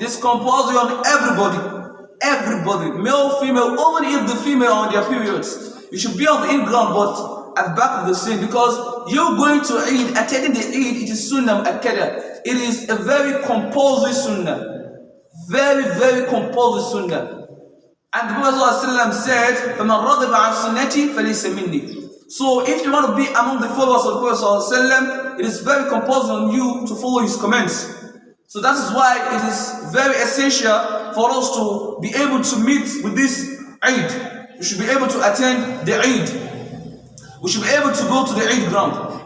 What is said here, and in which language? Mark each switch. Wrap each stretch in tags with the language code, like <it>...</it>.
<en>This compulsory on everybody. Everybody, male, female, even if the female are on their periods, you should be on the Eid ground, but at the back of the scene, because you're going to Eid, attending the Eid, it is Sunnah Al-Qadha. It is a very compulsory Sunnah. Very, very compulsory Sunnah. And the Prophet said,</en> <ar>فَمَنْ رَضِبَ عَنْ سُنَّتِي فَلَيْسَ مِنِّي.</ar> <en>So if you want to be among the followers of the Prophet, it is very compulsory on you to follow his commands. So that is why it is very essential for us to be able to meet with this Eid. We should be able to attend the Eid. We should be able to go to the Eid ground.</en>